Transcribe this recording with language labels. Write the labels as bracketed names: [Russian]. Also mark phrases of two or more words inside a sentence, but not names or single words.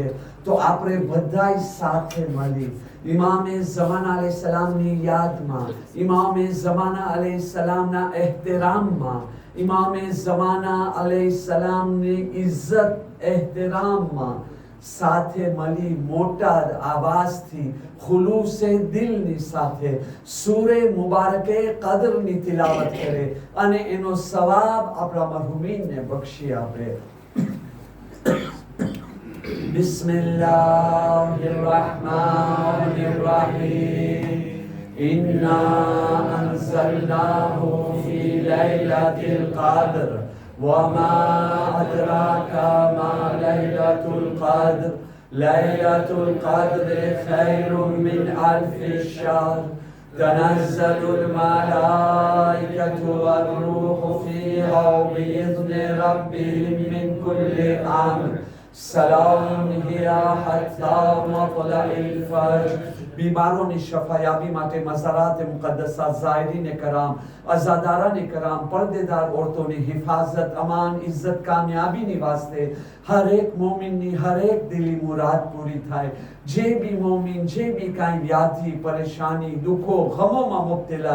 [Gujarati] તો આપણે બધાય સાથે મળી ઇમામે ઝમાના અલૈહિસ્સલામની યાદમાં ઇમામે ઝમાના અલૈહિસ્સલામના એહતરામમાં ઇમામે ઝમાના અલૈહિસ્સલામની ઇજ્જત એહતરામમાં સાથે મળી મોટા આવાજથી ખુલૂસે દિલની સાથે સૂરે મુબારકે કદરની તિલાવત કરે અને એનો સવાબ આપણા મરહુમીનને બક્ષી આપે [Arabic] بسم الله الرحمن الرحيم إنا أنزلناه في ليلة القدر وما أدراك ما ليلة القدر ليلة القدر خير من ألف الشهر تنزل الملائكة والروح فيها بإذن ربهم من كل أمر سلام هي حتى مطلع الفجر [Gujarati] બીમારોં શફાયાબી માટે મઝારાત મુકદ્દસા ઝાયરીન કરામ અઝાદારાન કરામ પર્દેદાર ઔરતોં ને હિફાજત અમાન ઇજ્જત કામયાબી ને વાસ્તે હર એક મોમિન ને હર એક દિલી મુરાદ પૂરી થાય જે ભી મોમિન જે ભી કાઈ વ્યાધિ પરેશાની દુખો ગમોં મેં મુબ્તલા